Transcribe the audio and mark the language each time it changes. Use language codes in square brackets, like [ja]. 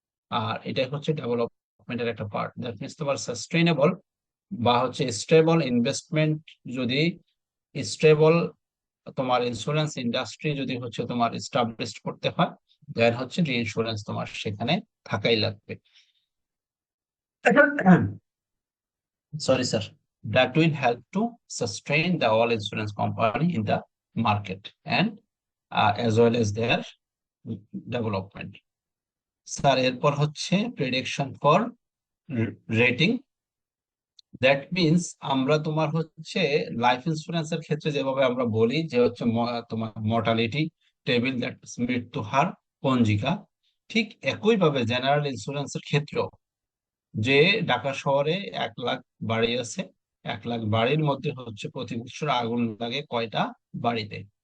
[bn] আর এটাই হচ্ছে ডেভেলপমেন্টের একটা পার্ট। দ্যাট মিনস তোমার সাস্টেইনেবল বা হচ্ছে স্টেবল ইনভেস্টমেন্ট, যদি স্টেবল তোমার ইন্স্যুরেন্স ইন্ডাস্ট্রি যদি হচ্ছে তোমার এস্টাবলিশ করতে হয়, দেন হচ্ছে রিইন্স্যুরেন্স তোমার সেখানে থাকাই লাগবে। [en] Sorry, sir. That will help to sustain the all insurance company in the market and as well as their development. [bn] Sir এরপর হচ্ছে prediction for rating. That means আমরা তোমার হচ্ছে লাইফ ইন্স্যুরেন্সের ক্ষেত্রে যেভাবে আমরা বলি যে হচ্ছে তোমার মর্টালিটি টেবিল, দ্যাট মৃত্যু হার পঞ্জিকা, ঠিক একইভাবে জেনারেল ইন্স্যুরেন্সের ক্ষেত্রেও, যে ঢাকা শহরে 1 লাখ বাড়ি আছে, 1 লাখ বাড়ির মধ্যে হচ্ছে প্রতি বছর আগুন লাগে কয়টা বাড়িতে,